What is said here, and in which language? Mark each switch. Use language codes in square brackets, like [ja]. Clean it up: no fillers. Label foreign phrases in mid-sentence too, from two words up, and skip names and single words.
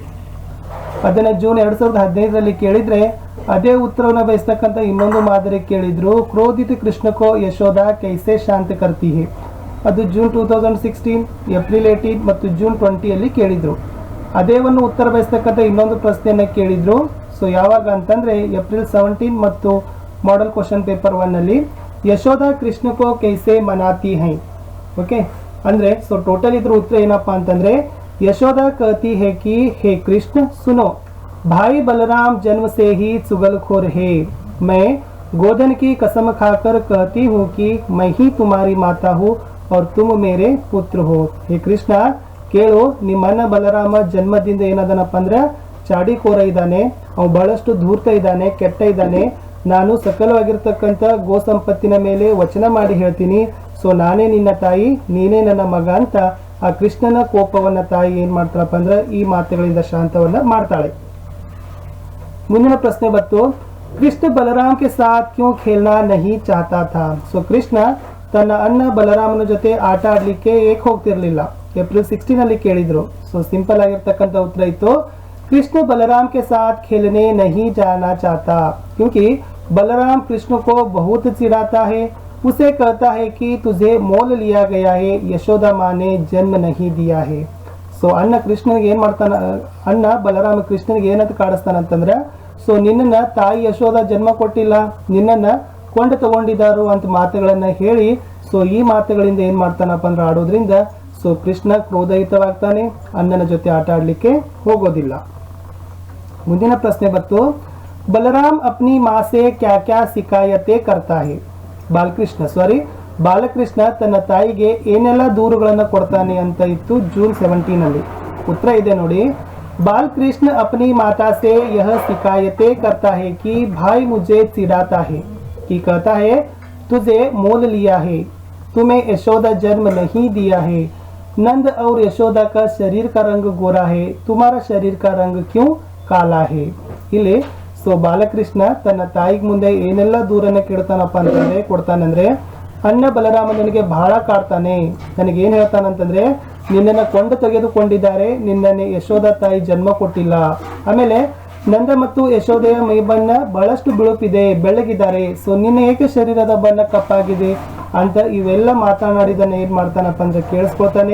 [kn] ಅದನ್ನ ಜೂನ್ 2015 ರಲ್ಲಿ ಕೇಳಿದ್ರೆ ಅದೇ ಉತ್ತರವನ್ನು ಬಯಸ್ತಕ್ಕಂಥ ಇನ್ನೊಂದು ಮಾದರಿ ಕೇಳಿದ್ರು [hi] क्रोधित कृष्ण को यशोदा कैसे शांत करती है, [kn] ಅದು ಜೂನ್ 2016 ಏಪ್ರಿಲ್ 18 ಮತ್ತು ಜೂನ್ 20 ಅಲ್ಲಿ ಕೇಳಿದ್ರು। ಅದೇ ಒಂದು ಉತ್ತರ ಬಯಸ್ತಕ್ಕಂಥ ಇನ್ನೊಂದು ಪ್ರಶ್ನೆಯನ್ನ ಕೇಳಿದ್ರು। ಸೊ ಯಾವಾಗ ಅಂತಂದ್ರೆ ಏಪ್ರಿಲ್ 17 ಮತ್ತು [en] model question paper [kn] 1 ಅಲ್ಲಿ [hi] यशोदा कृष्ण को कैसे मनाती है। [kn] ಓಕೆ ಅಂದ್ರೆ ಸೊ ಟೋಟಲ್ ಇದ್ರ ಉತ್ತರ ಏನಪ್ಪಾ ಅಂತಂದ್ರೆ [hi] यशोदा कहती है कि हे कृष्ण सुनो, भाई बलराम जन्म से ही चुगलखोर है, मैं गोधन की कसम खाकर कहती हूँ कि मैं ही तुम्हारी माता हूँ और तुम मेरे पुत्र हो। हे कृष्ण [kn] ಕೇಳು, ನಿಮ್ಮನ್ನ ಬಲರಾಮ ಜನ್ಮದಿಂದ ಏನದನಪ್ಪ ಅಂದ್ರೆ ಚಾಡಿಕೋರ ಇದ್ದಾನೆ, ಅವನು ಬಹಳಷ್ಟು ಧೂರ್ತ ಇದ್ದಾನೆ, ಕೆಟ್ಟ ಇದ್ದಾನೆ, ನಾನು ಸಕಲವಾಗಿರ್ತಕ್ಕಂಥ ಗೋ ಸಂಪತ್ತಿನ ಮೇಲೆ ವಚನ ಮಾಡಿ ಹೇಳ್ತೀನಿ, ಸೊ ನಾನೇ ನಿನ್ನ ತಾಯಿ, ನೀನೇ ನನ್ನ ಮಗ ಅಂತ ಆ ಕೃಷ್ಣನ ಕೋಪವನ್ನ ತಾಯಿ ಏನ್ ಮಾಡ್ತಾಳಪ್ಪ ಅಂದ್ರೆ ಈ ಮಾತುಗಳಿಂದ ಶಾಂತವನ್ನ ಮಾಡ್ತಾಳೆ। ಮುಂದಿನ ಪ್ರಶ್ನೆ ಬಂತು, [hi] कृष्ण बलराम के साथ क्यों खेलना नहीं चाहता था. [kn] ಸೊ ಕೃಷ್ಣ ತನ್ನ ಅಣ್ಣ ಬಲರಾಮನ ಜೊತೆ ಆಟ ಆಡ್ಲಿಕ್ಕೆ ಏಕೆ ಹೋಗ್ತಿರ್ಲಿಲ್ಲ? ಏಪ್ರಿಲ್ 16 ಅಲ್ಲಿ ಕೇಳಿದ್ರು. ಸೊ ಸಿಂಪಲ್ ಆಗಿರ್ತಕ್ಕಂಥ ಉತ್ತರ ಇತ್ತು, [hi] कृष्ण बलराम के साथ खेलने नहीं जाना चाहता क्योंकि बलराम कृष्ण को बहुत चिढ़ाता है, उसे कहता है कि तुझे मोल लिया गया है, यशोदा माँ ने जन्म नहीं दिया है. [kn] ಸೊ ಅಣ್ಣ ಕೃಷ್ಣನಿಗೆ ಏನು ಮಾಡ್ತಾನ, ಅಣ್ಣ ಬಲರಾಮ ಕೃಷ್ಣನಿಗೆ ಏನಂತ ಕಾಡಿಸ್ತಾನಂತಂದ್ರೆ, ಸೊ ನಿನ್ನನ್ನ ತಾಯಿ ಯಶೋದ ಜನ್ಮ ಕೊಟ್ಟಿಲ್ಲ, ನಿನ್ನನ್ನ ಕೊಂಡು ತಗೊಂಡಿದ್ದಾರು ಅಂತ ಮಾತುಗಳನ್ನ ಹೇಳಿ, ಸೊ ಈ ಮಾತುಗಳಿಂದ ಏನ್ ಮಾಡ್ತಾನಪ್ಪ ಅಂದ್ರೆ ಆಡೋದ್ರಿಂದ ಸೊ ಕೃಷ್ಣ ಕ್ರೋಧಯುತವಾಗ್ತಾನೆ, ಅಣ್ಣನ ಜೊತೆ ಆಟ ಆಡ್ಲಿಕ್ಕೆ ಹೋಗೋದಿಲ್ಲ. ಮುಂದಿನ ಪ್ರಶ್ನೆ ಬಂತು, [hi] बलराम अपनी माँ से क्या क्या शिकायतें करता है. [kn] ಬಾಲಕೃಷ್ಣ ತನ್ನ ತಾಯಿಗೆ ಏನೆಲ್ಲ ದೂರುಗಳನ್ನು ಕೊಡ್ತಾನೆ ಅಂತ ಇತ್ತು ಜೂನ್ 17 ಅಲ್ಲಿ. ಉತ್ತರ ಇದೆ ನೋಡಿ, [hi] बालकृष्ण अपनी माता से यह शिकायतें करता है कि भाई मुझे चिढ़ाता है कि कहता है तुझे मोल लिया है, तुम्हें यशोदा जन्म नहीं दिया है, नंद और यशोदा का शरीर का रंग गोरा है, तुम्हारा शरीर का रंग क्यों काला है. [kn] ಇಲ್ಲಿ ಸೊ ಬಾಲಕೃಷ್ಣ ತನ್ನ ತಾಯಿಗೆ ಮುಂದೆ ಏನೆಲ್ಲ ದೂರನ್ನ ಕೊಡ್ತಾನಂದ್ರೆ, ಅಣ್ಣ ಬಲರಾಮ ನನಗೆ ಬಹಳ ಕಾಡ್ತಾನೆ, ನನಗೆ ಏನ್ ಹೇಳ್ತಾನಂತಂದ್ರೆ ನಿನ್ನನ್ನು ಕೊಂಡು ತೆಗೆದುಕೊಂಡಿದ್ದಾರೆ, ನಿನ್ನನ್ನು ಯಶೋದ ತಾಯಿ ಜನ್ಮ ಕೊಟ್ಟಿಲ್ಲ, ಆಮೇಲೆ ನಂದ ಮತ್ತು ಯಶೋದೆಯ ಮೈ ಬಣ್ಣ ಬಹಳಷ್ಟು ಬಿಳುಪಿದೆ, ಬೆಳ್ಳಗಿದ್ದಾರೆ, ಸೊ ನಿನ್ನ ಏಕೆ ಶರೀರದ ಬಣ್ಣ ಕಪ್ಪಾಗಿದೆ ಅಂತ ಇವೆಲ್ಲ ಮಾತನಾಡಿದನ್ನ ಏನ್ ಮಾಡ್ತಾನಪ್ಪ ಅಂದ್ರೆ ಕೇಳಿಸ್ಕೊಳ್ತಾನೆ.